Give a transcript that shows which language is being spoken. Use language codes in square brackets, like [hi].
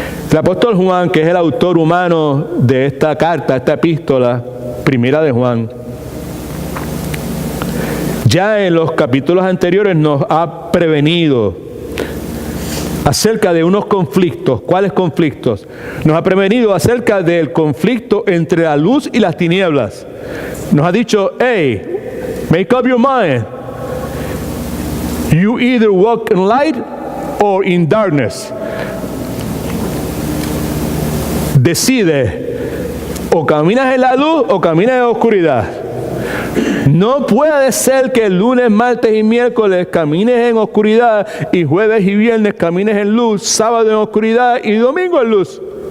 [es] El apóstol Juan, que es el autor humano de esta carta, esta epístola, primera de Juan, ya en los capítulos anteriores nos ha prevenido acerca de unos conflictos. ¿Cuáles conflictos? Nos ha prevenido acerca del conflicto entre la luz y las tinieblas. Nos ha dicho, hey, [en] Make up your mind. You either walk in light or in darkness. [es] Decide, o caminas en la luz o caminas en la oscuridad. No puede ser que el lunes, martes y miércoles camines en oscuridad y jueves y viernes camines en luz, sábado en oscuridad y domingo en luz.